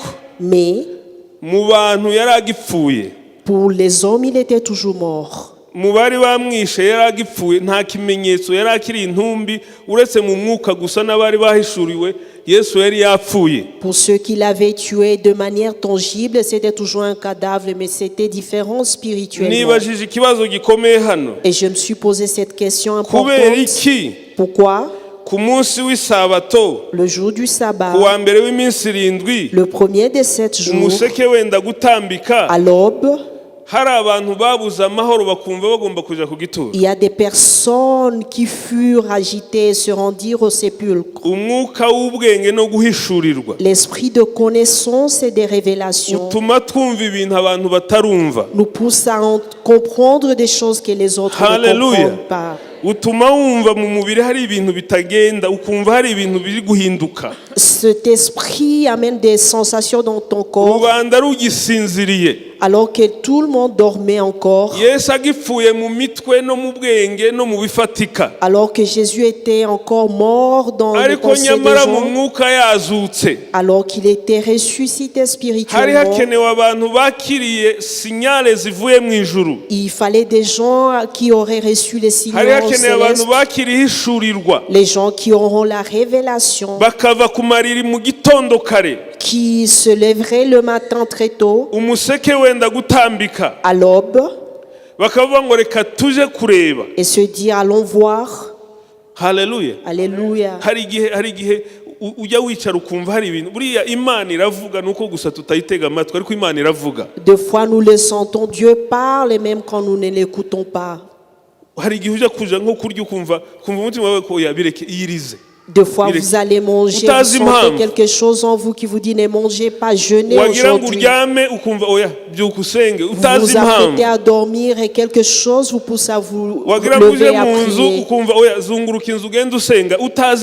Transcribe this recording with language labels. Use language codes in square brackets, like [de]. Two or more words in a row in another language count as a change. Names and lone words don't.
[fr] Mais [rw] mu bantu yari agipfuye, [fr] pour les hommes, il était toujours mort. [rw] mu bari bamwishe yari agipfuye, nta kimenyetso yari akiri intumbi uretse mu mwuka gusa n'abari bahishuriwe Yesu yari yapfuye. [fr] Pour ceux qui l'avaient tué de manière tangible, c'était toujours un cadavre, mais c'était différent spirituellement. [rw] Nibajije ikibazo gikomeye hano, [fr] Et je me suis posé cette question [rw] kubera [fr] importante. [rw] iki [fr] Pourquoi [rw] ku munsi w'isabato [fr] le jour du sabbat, [rw] ku wa mbere w'iminsi irindwi, [fr] le premier des 7 jours, [rw] umuseke wenda gutambika, [fr] à l'aube, [rw] hari abantu babuze amahoro bakumva bagomba kuja ku gituro. [fr] il y a des personnes qui furent agitées et se rendirent au sépulcre. [rw] Umwuka w'ubwenge no guhishurirwa [fr] L'esprit de connaissance et des révélations [rw] utuma twumva ibintu abantu batarumva. [fr] nous pousse à comprendre des choses que les autres ne Hallelujah. comprennent pas. [rw] Utuma wumva mu mubiri hari ibintu bitagenda, ukumva hari ibintu biri guhinduka. [fr] Cet esprit amène des sensations dans ton corps [rw] Rubanda rugisinziriye, [fr] alors que tout le monde dormait encore, [rw] Yesu agipfuye mu mitwe no mu bwenge no mu bifatika, [fr] alors que Jésus était encore mort dans les [rw] ariko [fr] pensées des [rw] nyamara mu [fr] gens, [rw] mwuka yazutse. [fr] alors qu'il était ressuscité [rw] Hari [fr] spirituellement. [rw] hakenewe abantu bakiriye sinyale zivuye mu ijuru. [fr] Il fallait des gens qui auraient reçu les signaux [rw] Hari hakenewe abantu [fr] célestes, [rw] bakiriye ihishurirwa, [fr] les gens qui auront la révélation, [rw] bakava ku mariri mu gitondo kare, [fr] qui se lèveraient le matin très tôt, [rw] umuseke wenda gutambika, [fr] à l'aube, [rw] bakavuga ngo reka tuje kureba. [fr] et se dire allons voir. [rw] Haleluya. [fr] Alléluia. [rw] Hari igihe ujya wicara ukumva hari ibintu, buriya Imana iravuga, nuko gusa tutayitega amatwi, ariko Imana iravuga. [fr] Des fois nous le sentons, Dieu parle et même quand nous ne l'écoutons pas. [rw] Hari igihe ujya kuja nko kurya ukumva umutima wawe ko yabireke iyirize. [fr] Des fois vous allez manger, vous sentez quelque chose en vous qui vous dit ne mangez pas, jeûnez [rw] Wagira ngo [fr] aujourd'hui. [rw] uryame ukumva oya byuka usenge [fr] Vous [rw] utazi [fr] vous apprêtez [rw] impamvu. [fr] à dormir et quelque chose vous pousse à vous [rw] Wagira ngo uje [fr] lever à [rw] mu nzu [fr] prier. [rw] ukumva oya zunguruka inzu ugenda usenga utazi